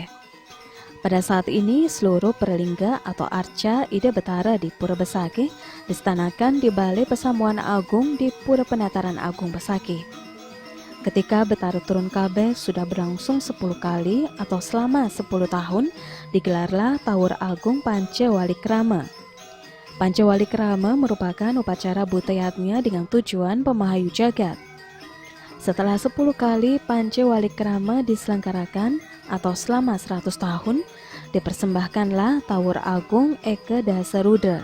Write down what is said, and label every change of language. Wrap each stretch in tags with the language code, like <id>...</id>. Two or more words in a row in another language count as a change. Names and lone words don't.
<id>Pada saat ini, seluruh perlingga atau arca Ida Betara di Pura Besaki distanakan di Balai Pesamuan Agung di Pura Penataran Agung Besaki. Ketika Betara Turun Kabeh sudah berlangsung 10 kali atau selama 10 tahun, digelarlah Tawur Agung Pancawalikrama. Pancawalikrama merupakan upacara butayatnya dengan tujuan pemahayu jagat. Setelah 10 kali Pancawalikrama diselenggarakan atau selama 100 tahun, dipersembahkanlah Tawur Agung Eke Dasarudra.</id>